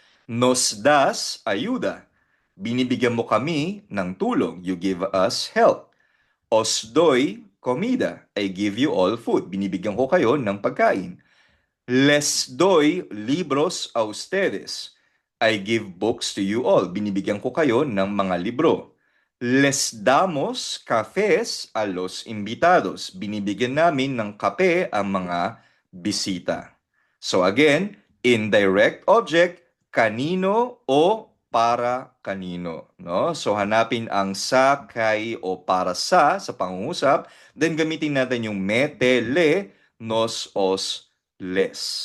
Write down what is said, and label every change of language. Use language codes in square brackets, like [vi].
[es] Nos das ayuda. [tl] Binibigyan mo kami ng tulong. [en] You give us help. [es] Os doy comida. [en] I give you all food. [tl] Binibigyan ko kayo ng pagkain. [es] Les doy libros a ustedes. [en] I give books to you all. [tl] Binibigyan ko kayo ng mga libro. [es] Les damos cafés a los invitados. [tl] Binibigyan namin ng kape ang mga bisita. [en] So again, indirect object, [tl] kanino o para kanino, no? So hanapin ang sa, kay o para sa pangungusap, then gamitin natin yung me, te, le, nos, os, les.